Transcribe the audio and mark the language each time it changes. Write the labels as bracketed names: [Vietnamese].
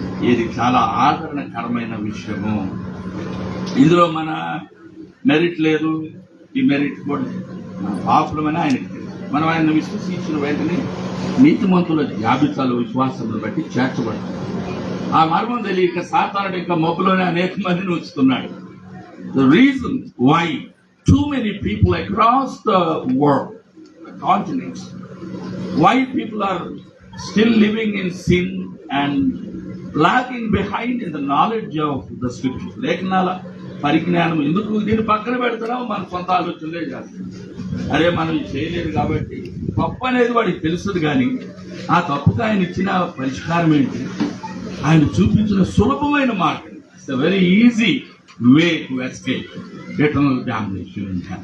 [Telugu] ఇది చాలా ఆదరణకరమైన విషయము. ఇందులో మన మెరిట్ లేదు, ఈ మెరిట్ కూడా పాపులమని ఆయనకి తెలుసు. మనం ఆయన విశ్వసించిన వెంటనే నీతిమంతుల జాబితాలో విశ్వాసమును బట్టి చేర్చబడతాం. ఆ మర్మం తెలియక సాతానుడు ఇంకా మబ్బులోనే అనేక మందిని ఉంచుతున్నాడు. [English] The reason why too many people across the world, the continents, why people are still living in sin and lagging behind in the knowledge of the scriptures. [Telugu] లేఖనాల పరిజ్ఞానం ఎందుకు దీన్ని పక్కన పెడతామో మన సొంత ఆలోచనలే చేస్తాం. అరే మనం చేయలేదు కాబట్టి తప్పు అనేది వాడికి తెలుస్తుంది, కానీ ఆ తప్పుకు ఆయన ఇచ్చిన పరిష్కారం ఏంటి? ఆయన చూపించిన సులభమైన మార్గం. [English] It's a very easy way to escape eternal domination.